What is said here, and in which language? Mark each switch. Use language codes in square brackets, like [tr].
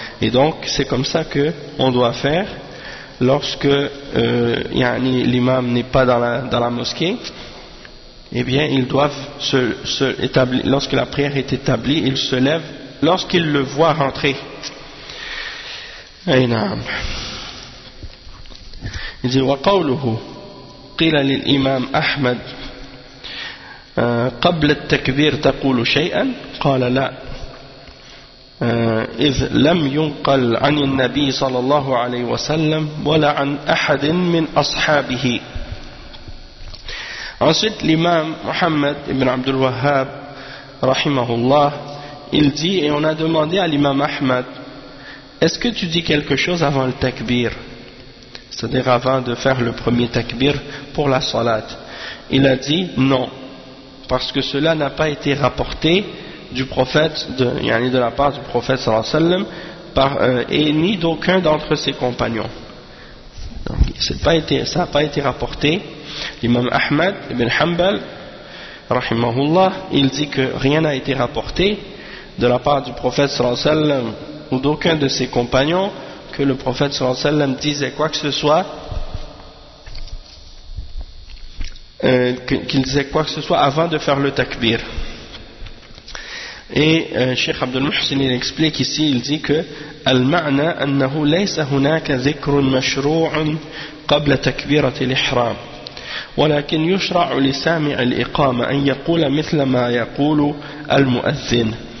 [fr] Et donc, c'est comme ça que on doit faire lorsque l'imam n'est pas dans la mosquée. Eh bien, ils doivent se établir. Lorsque la prière est établie, ils se lèvent lorsqu'ils le voient rentrer. Aynam. Il dit: [ar] وقوله قيل للإمام أحمد قبل التكبير تقول شيئا قال لا إذ لم ينقل عن النبي صلى الله عليه وسلم ولا عن أحد من أصحابه. [fr] Ensuite, l'imam Mohammed ibn Abdul Wahhab, rahimahullah, il dit, et on a demandé à l'imam Ahmad, est-ce que tu dis quelque chose avant le takbir? C'est-à-dire avant de faire le premier takbir pour la salat. Il a dit non, parce que cela n'a pas été rapporté du prophète, de la part du prophète sallallahu alayhi wa sallam, et ni d'aucun d'entre ses compagnons. Donc, ça n'a pas été rapporté. L'imam Ahmad ibn Hanbal, rahimahullah, il dit que rien n'a été rapporté de la part du prophète sallallahu alayhi wa sallam ou d'aucun de ses compagnons que le prophète sallallahu alayhi wa sallam disait quoi que ce soit, qu'il disait quoi que ce soit avant de faire le takbir. Et Cheikh Abdul Muhsin il explique ici, il dit que [ar] al-ma'na annahu laysa hunaka dhikrun mashru'un qabla takbirati al-ihram ولكن يشرع لسامع الإقامة أن يقول مثل ما يقول المؤذن